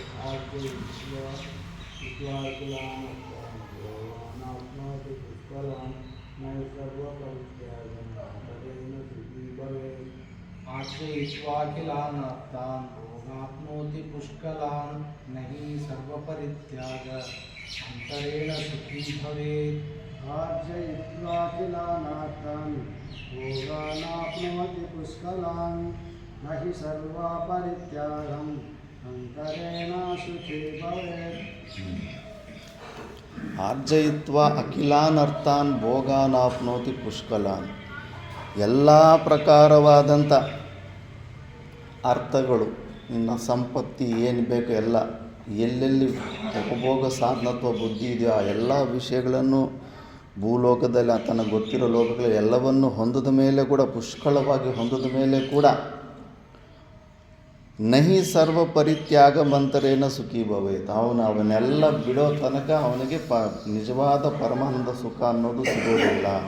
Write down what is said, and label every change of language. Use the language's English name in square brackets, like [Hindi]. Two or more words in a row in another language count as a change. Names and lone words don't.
[Sanskrit] ಆಶ್ರಯಿತ್ವಾಖಿಲಾನರ್ಥಾನ್ ಭೋಗಾಪ್ನೋತಿ ಪುಷ್ಕಲಾನ್ ನಹಿ ಸರ್ವಪರಿತ್ಯಾಗ ಅಂತರೇಣ ಸುಖೀ ಭವೇತ್. ಆರ್ಜಯಿತ್ವಾಖಿಲಾನರ್ಥಾನ್ ಭೋಗಾನಾಪ್ನೋತಿ ಪುಷ್ಕಲಾನ್ ನಹಿ ಸರ್ವಪರಿತ್ಯಾಗಂ ಅಂತರೇಣ ಸುಖೀ ಭವೇತ್. ಆರ್ಜಯಿತ್ವ ಅಖಿಲಾನರ್ಥಾನ್ ಭೋಗಾನಾಪ್ನೋತಿ ಪುಷ್ಕಲಾನ್. [Kannada] ಎಲ್ಲ ಪ್ರಕಾರವಾದಂಥ ಅರ್ಥಗಳು, ಇನ್ನು ಸಂಪತ್ತಿ ಏನು ಬೇಕು ಎಲ್ಲ ಎಲ್ಲೆಲ್ಲಿ ಉಪಭೋಗ ಸಾಧನತ್ವ ಬುದ್ಧಿ ಇದೆಯೋ ಆ ಎಲ್ಲ ವಿಷಯಗಳನ್ನು ಭೂಲೋಕದಲ್ಲಿ ತನಗೆ ಗೊತ್ತಿರೋ ಲೋಕಗಳು ಎಲ್ಲವನ್ನು ಹೊಂದಿದ ಮೇಲೆ ಕೂಡ ಪುಷ್ಕಳವಾಗಿ ಹೊಂದಿದ ಮೇಲೆ ಕೂಡ [Sanskrit] ನಹಿ ಸರ್ವ ಪರಿತ್ಯಾಗ ಮಂತರೇನ ಸುಖಿ ಭವೇತ್, [Kannada] ಅವನ್ನೆಲ್ಲ ಬಿಡೋ ತನಕ ಅವನಿಗೆ ನಿಜವಾದ ಪರಮಾನಂದ ಸುಖ ಅನ್ನೋದು ಸಿಗೋದಿಲ್ಲ.